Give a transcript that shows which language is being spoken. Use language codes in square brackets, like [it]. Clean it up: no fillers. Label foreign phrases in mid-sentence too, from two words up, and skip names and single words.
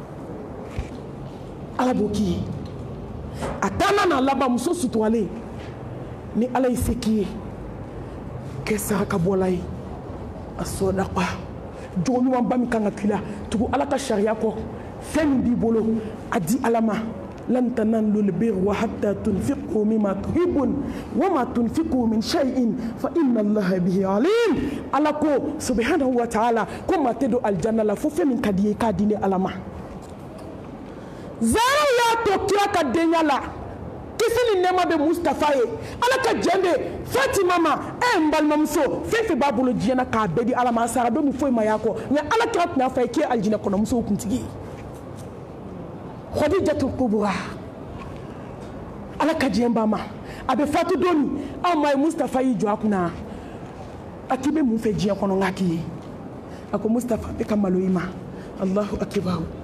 [bm] ala b'o k'i ye a taama n'a laban muso suturalen ni ala y'i se k'i ye kɛ sarakabɔla ye a sɔdaqa jogo ɲumanba min kan ka k'i la tugu ala ka sariya kɔ fɛn min b'i bolo a di ala ma [ar] لن تنالوا البر حتى تنفقوا مما تحبون وما تنفقوا من شيء فإن الله به عليم [bm] ala ko [ar] سبحانه وتعالى [bm] ko ma te do aljanna la fo fɛn min ka di ye k'a di ni ala ma zaraw y'a to kira ka denya la kisi ni nɛɛma bɛ Mustafa ye ala ka jɛn bɛ Fatima ma n balimamuso fɛn fɛn b'a bolo diɲɛ na k'a bɛɛ di ala ma a sara don min foyi ma y'a kɔ nka ala kira tun y'a fɔ a ye k'e aljinɛ kɔnɔmusow kuntigi ye Khadijatul Kubra ala ka jɛn ba ma a bɛ fatu don min anw ma ye Mustafa y'i jɔ a kunna a k'i bɛ mun fɛ diɲɛ kɔnɔ n k'a k'i ye a ko Mustafa bɛ ka malo i ma [ar] الله أكبر